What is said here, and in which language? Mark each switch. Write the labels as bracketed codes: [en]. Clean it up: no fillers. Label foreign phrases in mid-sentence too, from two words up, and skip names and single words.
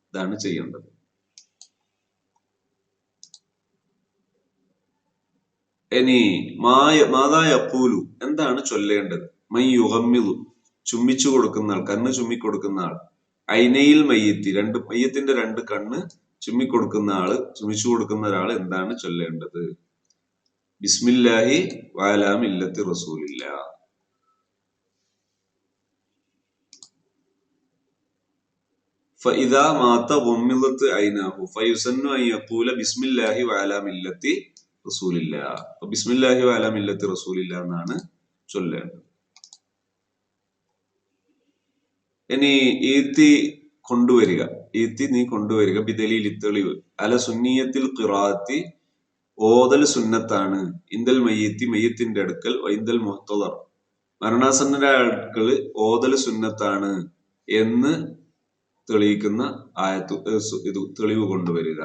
[ml] ഇതാണ് ചെയ്യേണ്ടത്. ഇനി [ar] ماذا يقول, [ml] എന്താണ് ചൊല്ലേണ്ടത്? [ar] من يغمض, [ml] ചുമ്മിച്ചു കൊടുക്കുന്ന ആൾ, കണ്ണ് ചുമ്മിക്കൊടുക്കുന്ന ആൾ, [ar] عيني الميت, [ml] മയ്യത്തിന്റെ രണ്ട് കണ്ണ് ചുമ്മിച്ചു കൊടുക്കുന്ന ഒരാൾ എന്താണ് ചൊല്ലേണ്ടത്? [ar] بسم الله وعلى ملة رسول الله. فإذا مات غمضت عيناه فيسن أن يقول بسم الله وعلى ملة رسول الله. بسم الله وعلى ملة رسول الله [ml] എന്നാണ് ചൊല്ലേണ്ടത്. ഇനി നീ കൊണ്ടുവരിക ബിദലീൽ, തെളിവ്, [ar] على سنية القراءة, [ml] ഓതൽ സുന്നത്താണ്, [ar] عند الميت, [ml] മയ്യത്തിന്റെ അടുക്കൽ, [ar] وعند المحتضر, [ml] മരണാസന്നരായ അടുക്കൽ ഓതൽ സുന്നത്താണ് എന്ന് തെളിയിക്കുന്ന തെളിവ് കൊണ്ടുവരിക.